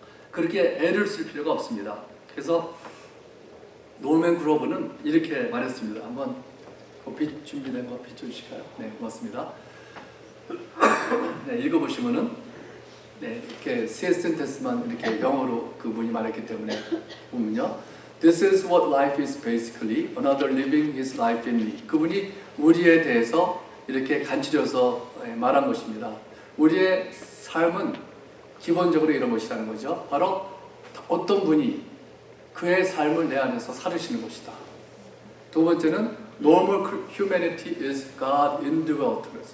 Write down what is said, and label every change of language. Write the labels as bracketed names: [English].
[Korean] 그렇게 애를 쓸 필요가 없습니다. 그래서 노맨 그로브는 이렇게 말했습니다. 한번 빛 준비된 거 비춰주실까요? 네, 고맙습니다. 네, 읽어보시면은 이렇게 세 센텐스만 이렇게 영어로 그분이 말했기 때문에 보면요. [English] This is what life is basically. Another living his life in me. [Korean] 그분이 우리에 대해서 이렇게 간추려서 말한 것입니다. 우리의 삶은 기본적으로 이런 것이라는 거죠. 바로 어떤 분이 그의 삶을 내 안에서 살으시는 것이다. 두 번째는 [English] normal humanity is God indwelt.